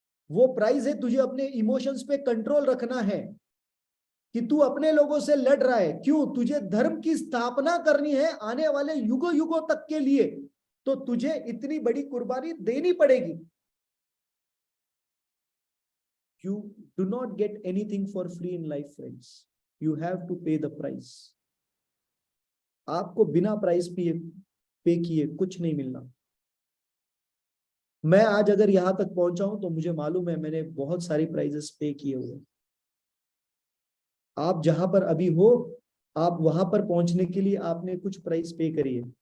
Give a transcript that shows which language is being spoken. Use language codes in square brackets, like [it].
[hi] वो प्राइस है, तुझे अपने इमोशंस पे कंट्रोल रखना है। कि तू अपने लोगों से लड़ रहा है, क्यों? तुझे धर्म की स्थापना करनी है आने वाले युगों युगों तक के लिए, तो तुझे इतनी बड़ी कुर्बानी देनी पड़ेगी। [en] You do not get anything for free in life, friends. You have to pay the price. [hi] आपको बिना प्राइस पे किए कुछ नहीं मिलना। मैं आज अगर यहां तक पहुंचा हूं तो मुझे मालूम है मैंने बहुत सारी प्राइजेस पे किए हुए। आप जहां पर अभी हो, आप वहां पर पहुंचने के लिए आपने कुछ प्राइस पे करी है।